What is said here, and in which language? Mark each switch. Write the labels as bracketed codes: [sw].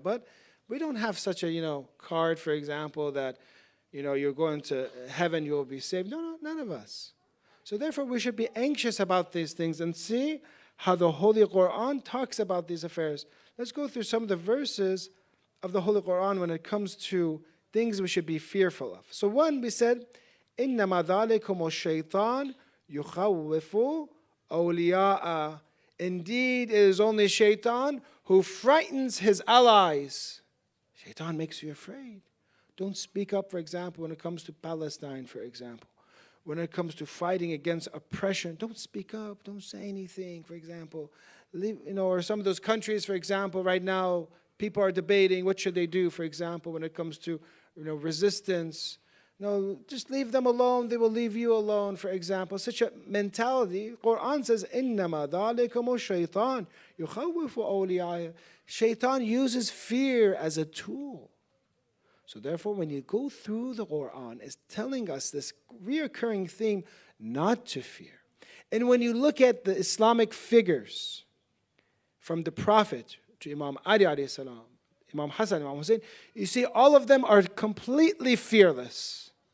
[en] But we don't have such a, card, for example, that you're going to heaven, you will be saved. No, none of us. So therefore, we should be anxious about these things and see how the Holy Quran talks about these affairs. Let's go through some of the verses of the Holy Quran when it comes to things we should be fearful of. So one, we said, [ar] إِنَّمَا ذَلِكُمُ الشَّيْطَانُ يُخَوِّفُ أَوْلِيَاءَ. [en] Indeed, it is only Shaitan who frightens his allies. Shaitan makes you afraid. Don't speak up, for example, when it comes to Palestine, for example. When it comes to fighting against oppression, don't speak up, don't say anything, for example. Or some of those countries, for example, right now, people are debating what should they do, for example, when it comes to resistance. No, just leave them alone, they will leave you alone, for example. Such a mentality. Quran says, [ar] إِنَّمَا ذَلِكُمُ الشَّيْطَانُ يُخَوِّفُ أَوْلِيَاءَ. [en] Shaitan uses fear as a tool. So therefore, when you go through the Quran, it's telling us this reoccurring theme, not to fear. And when you look at the Islamic figures, from the Prophet to Imam Ali alayhi salam, Imam Hassan, Imam Hussein, you see all of them are completely fearless.